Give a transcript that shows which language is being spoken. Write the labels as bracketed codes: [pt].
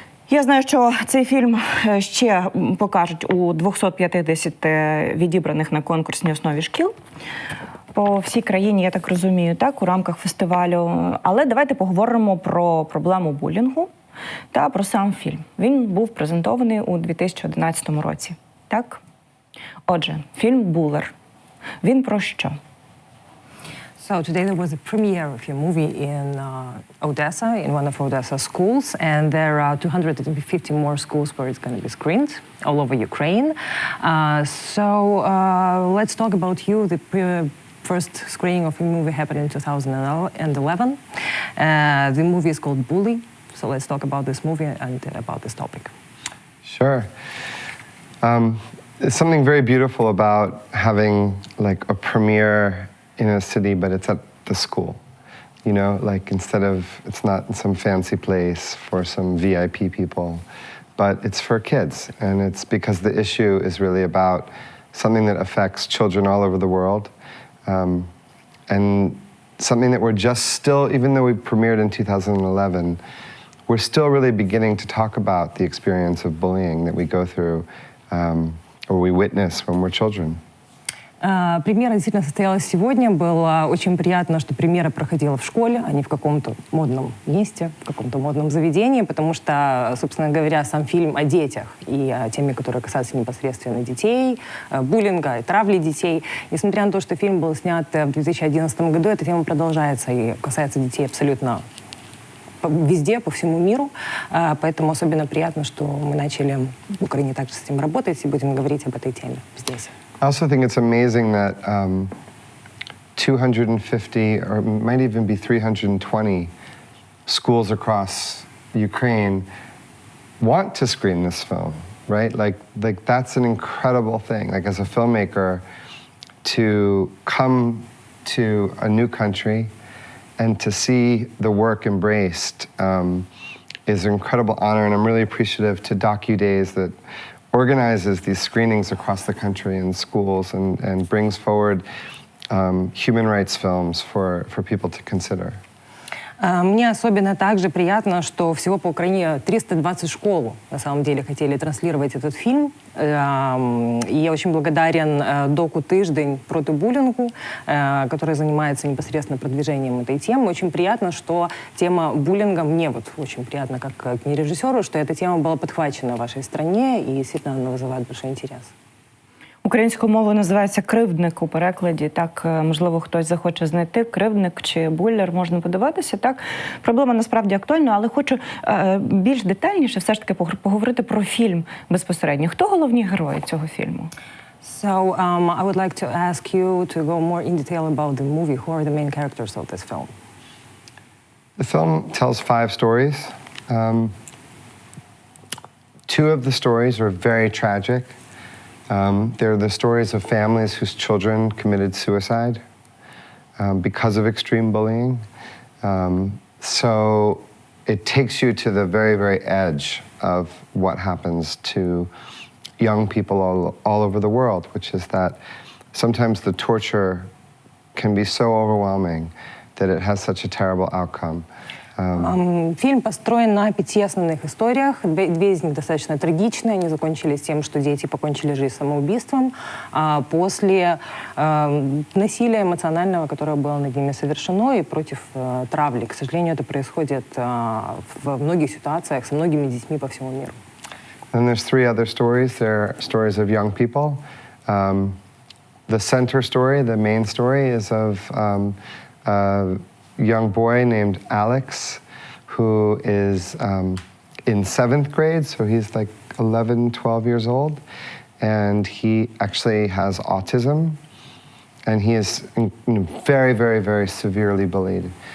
[uk] Я знаю, що цей фільм ще покажуть у 250 відібраних на конкурсній основі шкіл по всій країні, я так розумію, так, у рамках фестивалю. Але давайте поговоримо про проблему булінгу та про сам фільм. Він був презентований у 2011 році, так? Отже, фільм «Буллер». Він про що? [en] So today there was a premiere of your movie in Odessa, in one of Odessa schools, and there are 250 more schools where it's going to be screened all over Ukraine. Let's talk about you. The first screening of your movie happened in 2011. The movie is called Bully. So let's talk about this movie and about this topic. Sure. There's something very beautiful about having like a premiere in a city, but it's at the school. You know, like instead of, it's not in some fancy place for some VIP people, but it's for kids. And it's because the issue is really about something that affects children all over the world. And something that we're just still, even though we premiered in 2011, we're still really beginning to talk about the experience of bullying that we go through or we witness when we're children. [ru] Премьера действительно состоялась сегодня. Было очень приятно, что премьера проходила в школе, а не в каком-то модном месте, в каком-то модном заведении, потому что, собственно говоря, сам фильм о детях и о теме, которые касаются непосредственно детей, буллинга и травли детей. Несмотря на то, что фильм был снят в 2011 году, эта тема продолжается и касается детей абсолютно везде, по всему миру. Поэтому особенно приятно, что мы начали в Украине также с этим работать и будем говорить об этой теме здесь. [en] I also think it's amazing that 250 or might even be 320 schools across Ukraine want to screen this film, right? Like that's an incredible thing. Like as a filmmaker, to come to a new country and to see the work embraced is an incredible honor, and I'm really appreciative to DocuDays that organizes these screenings across the country in schools and brings forward human rights films for people to consider. [ru] Мне особенно также приятно, что всего по Украине 320 школ на самом деле хотели транслировать этот фильм. И я очень благодарен доку «Тиждень проти булінгу», который занимается непосредственно продвижением этой темы. Очень приятно, что тема буллинга, мне вот очень приятно как режиссеру, что эта тема была подхвачена в вашей стране, и действительно она вызывает большой интерес. [uk] Українською мовою називається «кривдник» у перекладі. Так, можливо, хтось захоче знайти «кривдник» чи «буллер», можна подивитися. Так, проблема насправді актуальна, але хочу більш детальніше все ж таки поговорити про фільм безпосередньо. Хто головні герої цього фільму? [en] So, I would like to ask you to go more in detail about the movie. Who are the main characters of this film? The film tells 5 stories. 2 of the stories are very tragic. They're the stories of families whose children committed suicide because of extreme bullying. So it takes you to the very, very edge of what happens to young people all over the world, which is that sometimes the torture can be so overwhelming that it has such a terrible outcome. [ru] Фильм построен на 5 основных историях. 2 из них достаточно трагичные. Они закончились тем, что дети покончили жизнь самоубийством после насилия эмоционального, которое было над ними совершено, и против травли. К сожалению, это происходит в многих ситуациях со многими детьми по всему миру. [en] And there's 3 other stories. They're stories of young people. The center story, the main story, is of a young boy named Alex, who is in 7th grade, so he's like 11, 12 years old, and he actually has autism, and he is very, very, very severely bullied.